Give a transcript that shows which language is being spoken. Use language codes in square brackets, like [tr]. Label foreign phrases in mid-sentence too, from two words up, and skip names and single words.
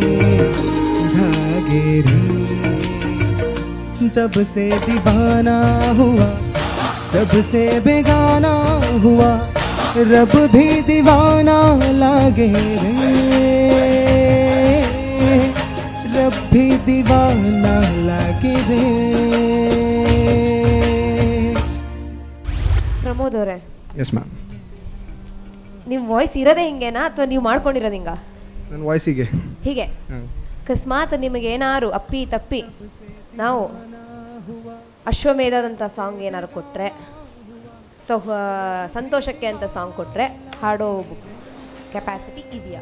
[hi] धागे रे तब से दीवाना हुआ सबसे बेगाना हुआ रब भी दीवाना लागे रे रब भी दीवाना लागे रे [kn] ಪ್ರಮೋದ್ ಅವರೇ, [en] yes ma'am. [kn] ನಿಮ್ಮ ವಾಯ್ಸ್ ಇರೋದೇ ಹಿಂಗೇನಾ ಅಥವಾ ನೀವು ಮಾಡ್ಕೊಂಡಿರೋದು ಹಿಂಗ? ನನ್ನ ವಾಯ್ಸಿಗೆ ಹೀಗೆ ಅಕಸ್ಮಾತ್ ನಿಮಗೆ ಏನಾರು ಅಪ್ಪಿ ತಪ್ಪಿ ನಾವು ಅಶ್ವಮೇಧದಂಥ ಸಾಂಗ್ ಏನಾದ್ರು ಕೊಟ್ಟರೆ ಅಥವಾ ಸಂತೋಷಕ್ಕೆ ಅಂತ ಸಾಂಗ್ ಕೊಟ್ಟರೆ ಹಾಡೋ ಕೆಪಾಸಿಟಿ ಇದೆಯಾ?